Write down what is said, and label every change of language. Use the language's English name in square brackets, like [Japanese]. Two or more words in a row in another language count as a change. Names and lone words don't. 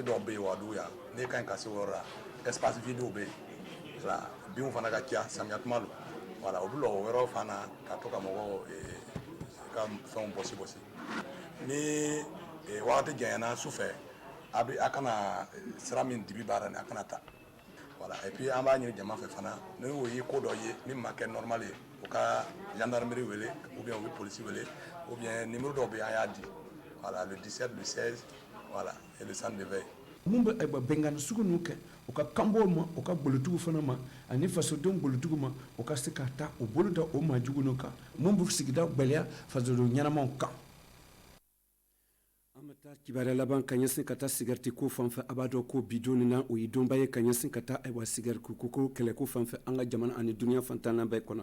[Bambara] dɔw bɛ yen Wagadugu yan ne ka ɲi ka se o yɔrɔ la [French] espace vide [Bambara] bɛ yen voilà binw fana ka ca samiya tuma don voilà o bɛ o yɔrɔ fana ka to ka mɔgɔw ka fɛnw bɔsi ni wagati janyana su fɛ a kana sira min dibi baara ni a kana ta voilà [French] et puis [Bambara] an b'a ɲini jama fɛ fana ni o ye ko dɔ ye min ma kɛ normal ye o ka gendarmerie wele [French] ou bien [Bambara] o bɛ polisi wele [French] ou bien [Bambara] numéro dɔw bɛ an y'a di voilà [French] le 17 le 16 [Bambara] voilà [French] et le centre de veille [Bambara] mun bɛ bɛnkan sugu ninnu kɛ u ka kanbɔw ma u ka bolotigiw fana ma ani fasodenw bolotigiw ma u ka se ka taa u bolo da o maajugu ninnu kan mun bɛ sigida gwɛlɛya fasoden ɲɛnamaw kan. An bɛ taa kibaruya laban ka ɲɛsin ka taa sigariti ko fan fɛ a b'a dɔn ko bi don na o ye donba ye ka ɲɛsin ka taa ayiwa sigariti ko kɛlɛko fan fɛ an ka jamana ani duniya fantanna bɛɛ kɔnɔ